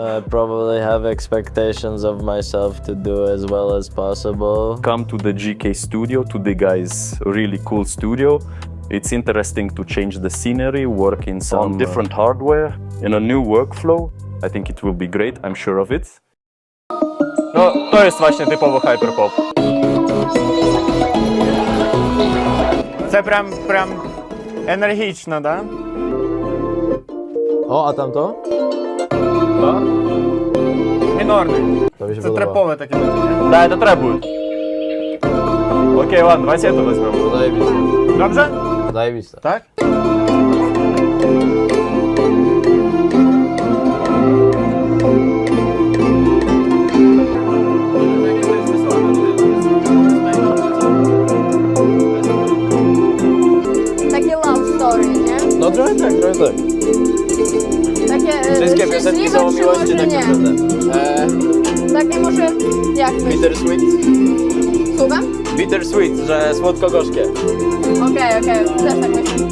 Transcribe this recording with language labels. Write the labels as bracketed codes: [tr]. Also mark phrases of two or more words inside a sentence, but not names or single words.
[en] I probably have expectations of myself to do as well as possible. Come to the GK studio, to the guys' really cool studio. It's interesting to change the scenery, work in some different hardware, in a new workflow. I think it will be great, I'm sure of it. [pl] No, to jest właśnie typowo hyperpop. [uk] Це прям енергічно, да? О, а там то? Мінорний. Тобі ще Це подобало. трепове таке. [ru] Да, это трап будет. Окей, ладно, давайте это возьмем. [uk] Заєбісь. Добре? Заєбісь. Так? [pl] Takie [en] love story, [pl] nie? No trochę tak, trochę tak. Takie Wszystkie piosenki są o szczęśliwe, czy miłości, może tak nie? naprawdę. Takie może, jak myślisz? Bittersweet. Słucham? Bittersweet, że słodko-gorzkie. Okej, też tak myślę.